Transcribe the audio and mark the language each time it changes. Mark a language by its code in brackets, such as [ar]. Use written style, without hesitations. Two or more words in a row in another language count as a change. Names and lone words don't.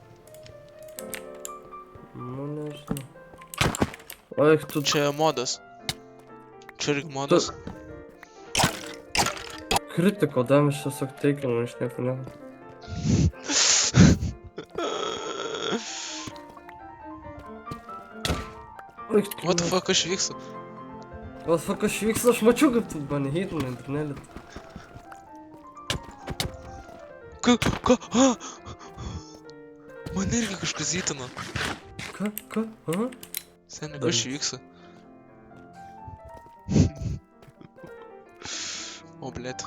[lt] Nu, nežinau. O, eik tu... Čia modas. Čia irgi modas. Kritiko damage tiesiog teikinu, aš nieko nežinau. Eik tu... [en] What the fuck, [lt] aš vykstu? [en] What the fuck, [lt] aš vykstu, aš mačiau, kaip tu mane hitinai internelį. Ką? Man irgi kažkas įtino. Ką? Aha? Seni, kas čia vyksta? O, blėt.